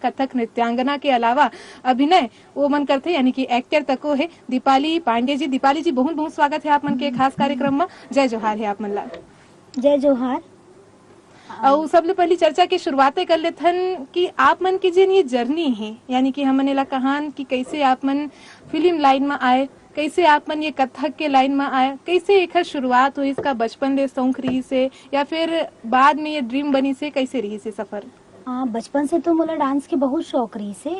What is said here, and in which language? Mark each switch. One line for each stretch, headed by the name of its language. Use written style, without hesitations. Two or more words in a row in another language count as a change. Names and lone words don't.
Chhattisgarhi: कथक नृत्यांगना के अलावा अभिनय वो मन करते यानी कि एक्टर तको है दीपाली पांडे जी। दीपाली जी बहुत बहुत स्वागत है आप मन के खास कार्यक्रम में। जय जोहार है आप मन ला। जय जोहार। और सबले पहली चर्चा की शुरुआत कर लेथन कि आप मन की जिन ये जर्नी है यानी कि हमने ला कहान कि कैसे आप मन
English: film line
Chhattisgarhi: में आए, कैसे आप मन ये कथक के लाइन में आए, कैसे एक शुरुआत हुई, इसका बचपन से शौक रही से या फिर बाद में ये ड्रीम बनी से, कैसे रही से सफर? बचपन से तो मोला डांस के बहुत शौक रही से।